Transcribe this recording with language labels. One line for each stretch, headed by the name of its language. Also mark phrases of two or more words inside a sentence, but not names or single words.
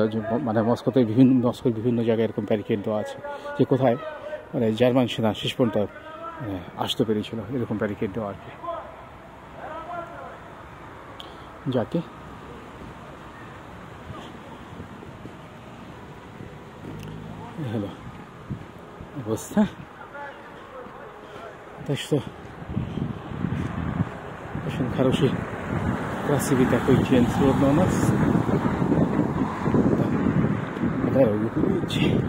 Bangla: মানে মস্কোর বিভিন্ন জায়গায় এরকম ব্যারিকেড দেওয়া আছে, যে কোথায় মানে জার্মান সেনা শেষ পর্যন্ত আসতে পেরেছিল, এরকম ব্যারিকেড দেওয়া আর কি। যাকে হলো অবস্থা,
Russian: так что очень хороший, красивый такой день сегодня у нас. Да, дорогу видите.